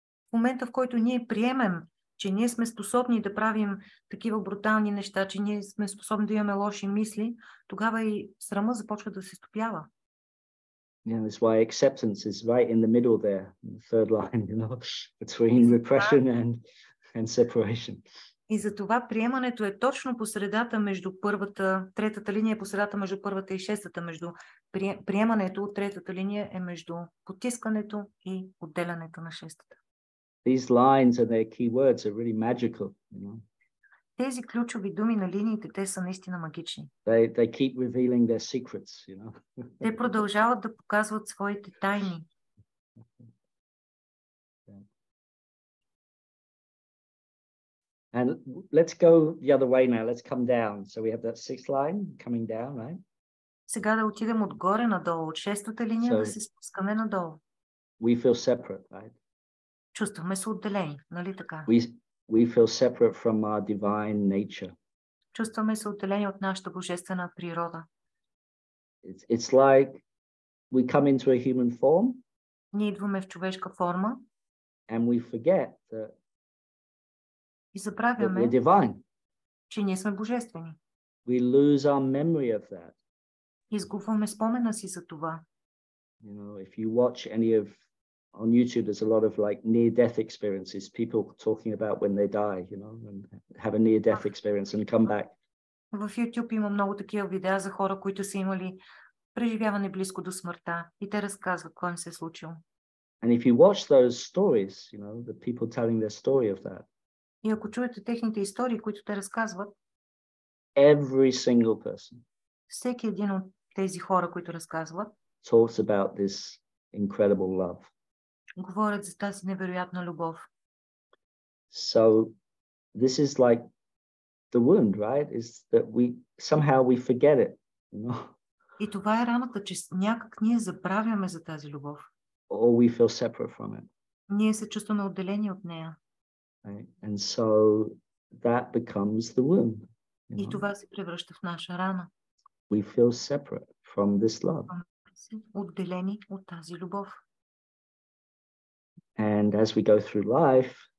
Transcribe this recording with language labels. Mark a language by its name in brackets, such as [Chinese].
[Bulgarian] В момента, в който ние приемем, че ние сме способни да правим такива брутални неща, че ние сме способни да имаме лоши мисли, тогава и срама започва да се стопява. [English] Yeah, that's why acceptance is right in the middle there, in the third line, between repression and separation. [Bulgarian] И за това приемането е точно по средата между третата линия е по средата между първата и шестата, между приемането от третата линия е между потискането и отделянето на шестата. [English] These lines and their key words are really magical, [Bulgarian] Тези ключови думи на линиите, те са наистина магични. [English] They keep revealing their secrets, [Bulgarian] Те продължават да показват своите тайни. [English] And let's go the other way now. Let's come down. So we have that sixth line coming down, right? [Bulgarian] Сега да отидем отгоре надолу, от шестата линия да се спускаме надолу. [English] We feel separate, right? [Bulgarian] Чувстваме се отделени, нали така? [English] We feel separate from our divine nature. [Bulgarian] Чувстваме се отделени от нашата божествена природа. [English] It's like we come into a human form. [Bulgarian] Ние идваме в човешка форма. [English] And we forget that [Bulgarian] и забравяме, че ние сме божествени. [English] We lose our memory of that. [Bulgarian] Изгубваме спомена си за това. [English] If you watch any of on YouTube, there's a lot of like near-death experiences, people talking about when they die, and have a near-death experience and come back. [Bulgarian] В YouTube има много такива видеа за хора, които са имали преживяване близко до смъртта и те разказват какво им се е случило. [English] And if you watch those stories, the people telling their story of that. [Bulgarian] И ако чуете техните истории, които те разказват, [English] every single person, [Bulgarian] всеки един от тези хора, които разказват, [English] talks about this incredible love. [Bulgarian] Говорят за тази невероятна любов. [English] So this is like the wound, right? Is that we somehow forget it, [Bulgarian] И това е раната, че някак ние забравяме за тази любов. [English] Or we feel separate from it. [Bulgarian] Ние се чувстваме отделени от нея. [English] Right? And so that becomes the wound. [Bulgarian] И това се превръща в наша рана. [English] We feel separate from this love. [Bulgarian] Отделени от тази любов. [English] And as we go through life,